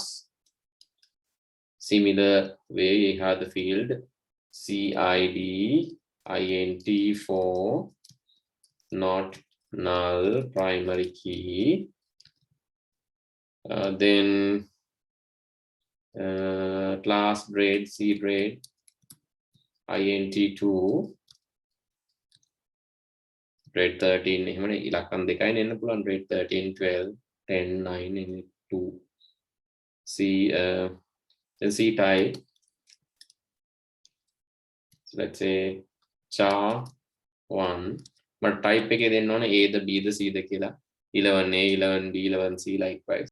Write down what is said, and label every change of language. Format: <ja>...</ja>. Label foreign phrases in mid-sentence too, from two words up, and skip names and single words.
<en>Similar way, you have the field CID int4, not null, primary key. Then class grade, C grade, int2, grade 13,</en> <si>එහෙමනේ ඉලක්කම් දෙකයි එන්න පුළුවන්,</si> <en>grade 13, 12, 10, 9, and 2. C, then C type. So let's say char1, but type</en> <si>එකේ දෙන්න ඕනේ</si> <en>A, the B, the C, the කියලා. 11A, 11B, 11C, likewise.</en>